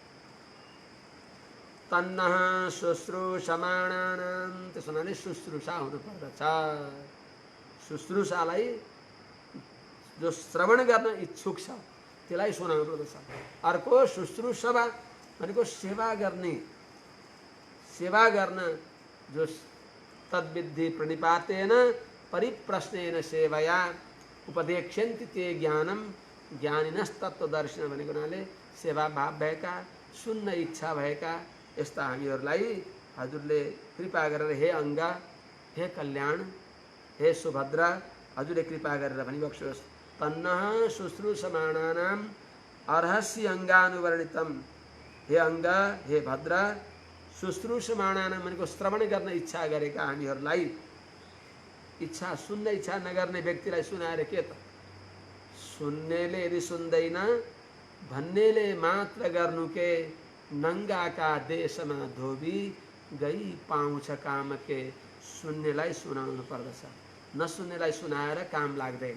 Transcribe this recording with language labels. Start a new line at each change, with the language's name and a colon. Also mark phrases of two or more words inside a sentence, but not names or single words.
Sanskrit: तन्नः शुश्रूषमाणानां,
Nepali: त्यस हुनाले शुश्रूषा हुनुपर्दछ। शुश्रूषालाई जो श्रवण गर्न इच्छुक छ त्यसलाई सुनाउनु पर्दछ। अर्को शुश्रूषा भनेको सेवा गर्ने, सेवा गर्न, जो
Sanskrit: तद्विद्धि प्रणिपातेन परिप्रश्नेन सेवया उपदेक्ष्यन्ति ते ज्ञानम ज्ञानिनस्तत्त्वदर्शिन
Nepali: भनेको हुनाले सेवा भाव भएका, सुन्न इच्छा भएका यस्ता हामीहरूलाई हजुरले कृपा गरेर हे अङ्गा, हे कल्याण, हे सुभद्रा, हजुरले कृपा गरेर भनिबक्सियोस्।
Sanskrit: तन्नः शुश्रूषमाणानां अर्हस्य अङ्गानुवर्णितम,
Nepali: हे अङ्ग, हे भद्रा, शुश्रूषमाणानां भनेको श्रवण गर्न इच्छा गरेका हामीहरूलाई, इच्छा सुन्न इच्छा नगर्ने व्यक्तिलाई सुनाएर के त, सुन्नेले यदि सुन्दैन भन्नेले मात्र गर्नु के, नङ्गाका देशमा धोबी गई पाउँछ काम के, सुन्नेलाई सुनाउनु पर्दछ, नसुन्नेलाई सुनाएर काम लाग्दैन।